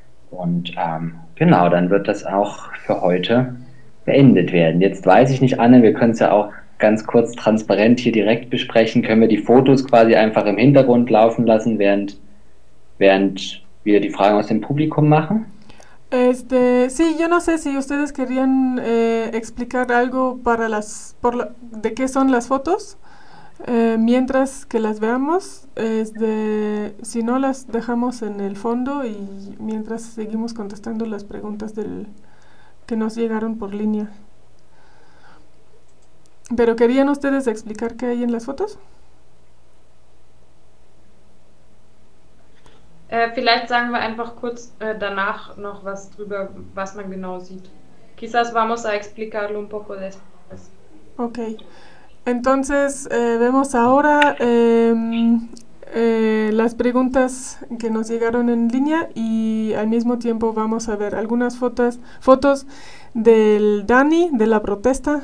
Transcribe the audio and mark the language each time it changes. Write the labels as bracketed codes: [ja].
[de] Und dann wird das auch für heute beendet werden. Jetzt weiß ich nicht, Anne, wir können es ja auch ganz kurz transparent hier direkt besprechen, können wir die Fotos quasi einfach im Hintergrund laufen lassen, während wir die Fragen aus dem Publikum machen? [es] Sí, yo no sé si ustedes querían explicar algo para las por la, de qué son las fotos mientras que las veamos. Si no, las dejamos en el fondo y mientras seguimos contestando las preguntas del que nos llegaron por línea. ¿Pero querían ustedes explicar qué hay en las fotos? [de] Vielleicht sagen wir einfach kurz danach noch was drüber, was man genau sieht. [es] Quizás vamos a explicarlo un poco después. Ok. Entonces, vemos ahora las preguntas que nos llegaron en línea y al mismo tiempo vamos a ver algunas fotos del Dani, de la protesta.